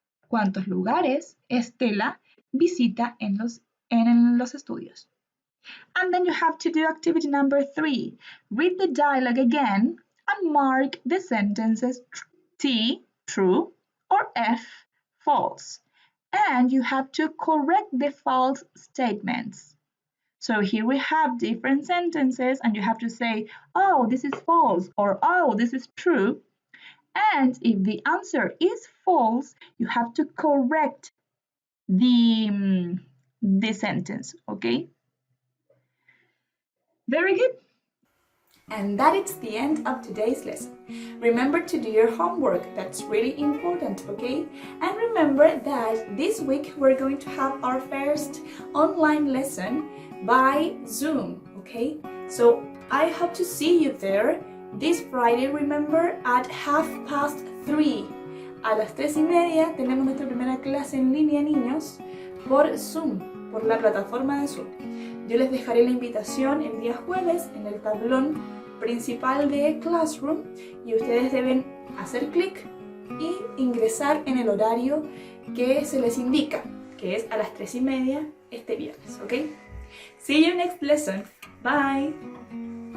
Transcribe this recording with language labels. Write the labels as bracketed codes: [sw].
[es] ¿Cuántos lugares Estela visita en los estudios? [en] And then you have to do activity number 3. Read the dialogue again and mark the sentences T, true, or F, false. And you have to correct the false statements. So here we have different sentences and you have to say, oh, this is false or oh, this is true. And if the answer is false, you have to correct the sentence, okay? Very good. And that is the end of today's lesson. Remember to do your homework, that's really important, okay? And remember that this week we're going to have our first online lesson by Zoom, okay? So I hope to see you there this Friday, remember, at 3:30. [es] A las 3:30 tenemos nuestra primera clase en línea, niños, por Zoom, por la plataforma de Zoom. Yo les dejaré la invitación el día jueves en el tablón principal de Classroom y ustedes deben hacer clic y ingresar en el horario que se les indica, que es a las 3:30 este viernes, ¿ok? [en] See you next lesson. Bye!